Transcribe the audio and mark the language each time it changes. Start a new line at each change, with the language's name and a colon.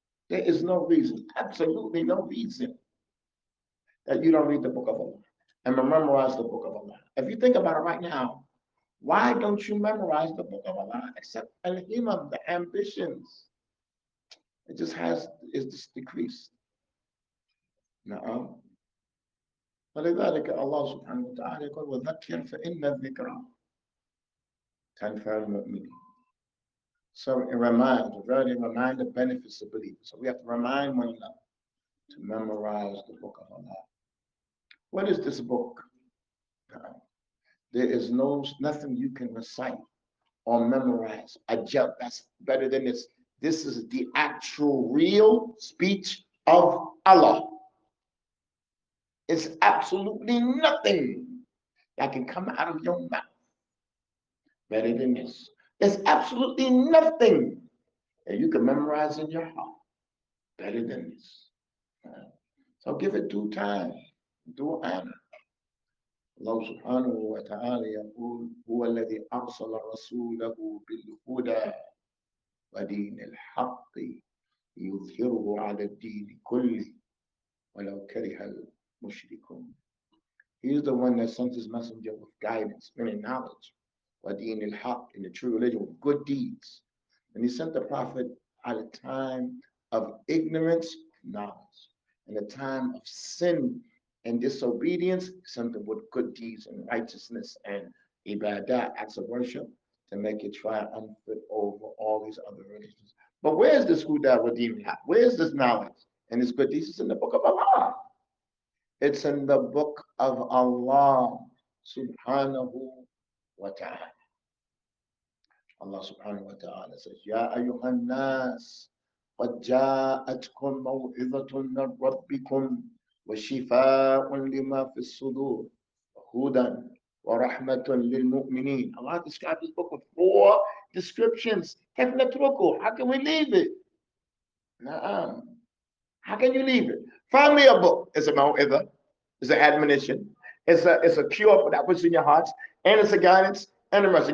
English: There is no reason, absolutely no reason, that you don't read the book of Allah and memorize the book of Allah. If you think about it right now, why don't you memorize the book of Allah except al-himam, the ambitions? It just it's just decreased. No.
Arabic: فلذلك الله سبحانه وتعالى يقول وذكر فإن الذكرى تنفع المؤمنين.
English: So it remind the benefits of believers. So we have to remind one another to memorize the book of Allah. What is this book? There is nothing you can recite or memorize. A joke that's better than this. This is the actual real speech of Allah. It's absolutely nothing that can come out of your mouth better than this. There's absolutely nothing that you can memorize in your heart better than this. So give it due time, due honor.
Arabic: Allah subhanahu wa ta'ala يقول هو الذي أرسل رسوله بالهدى ودين الحق يظهره على الدين كله ولو كره المشركون.
English: He is the one that sent his messenger with guidance, meaning knowledge,
Arabic: ودين الحق,
English: in the true religion, with good deeds. And he sent the prophet at a time of ignorance, knowledge, and a time of sin and disobedience, something with good deeds and righteousness and ibadah, acts of worship, to make it triumphant over all these other religions. But where's this huda wadim? Where's this knowledge and this good deeds? It's in the book of Allah. It's in the book of Allah subhanahu wa ta'ala.
Arabic: Allah subhanahu wa ta'ala says, Ya ayyuhan nas, قد جاءتكم موعظة من ربكم وشفاء لما في الصدور وهدى ورحمة للمؤمنين.
English: Allah described this book with 4 descriptions. How can we leave it? How can you leave it? Find me a book. It's a maw'idha. It's an admonition. It's a cure for that which in your hearts. And it's a guidance and a mercy.